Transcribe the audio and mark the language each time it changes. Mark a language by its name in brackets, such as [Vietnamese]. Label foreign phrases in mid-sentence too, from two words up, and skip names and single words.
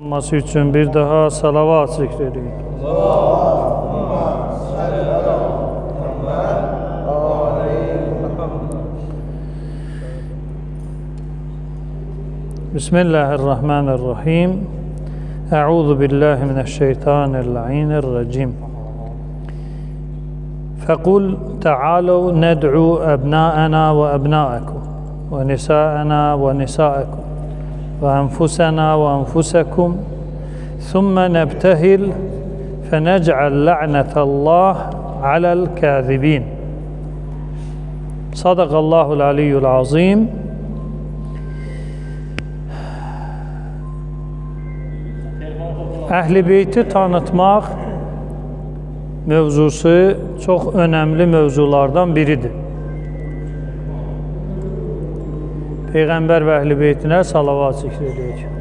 [Azerbaijani] olması üçün bir daha salavat zikr edin. [Arabic] Bismillahirrahmanirrahim. أعوذ بالله من الشيطان الرجيم. فقل تعالوا ندعو أبناءنا وأبناءكم ونساءنا ونساءكم وأنفسنا وأنفسكم ثم نبتهل فنجعل لعنة الله على الكاذبين. صدق الله العلي العظيم. [Azerbaijani] Əhl-i Beyti tanıtmaq mövzusu çox önemli mövzulardan biridir. Peyğəmbər və Əhl-i Beytinə salavat zikr edək.